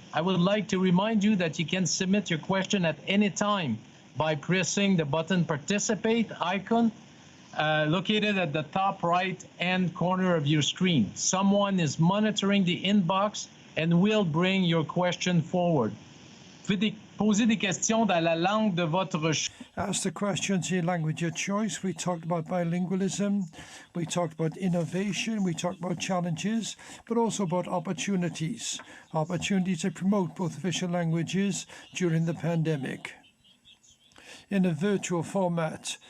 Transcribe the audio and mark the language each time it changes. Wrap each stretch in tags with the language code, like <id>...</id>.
<en>I would like to remind you that you can submit your question at any time by pressing the button participate icon located at the top right hand corner of your screen. Someone is monitoring the inbox and will bring your question forward.</en> <fr>Posez des questions dans la langue de votre choix.</fr> <en>Ask the questions in language of choice. We talked about bilingualism, we talked about innovation, we talked about challenges, but also about opportunities. Opportunities to promote both official languages during the pandemic in a virtual format.</en>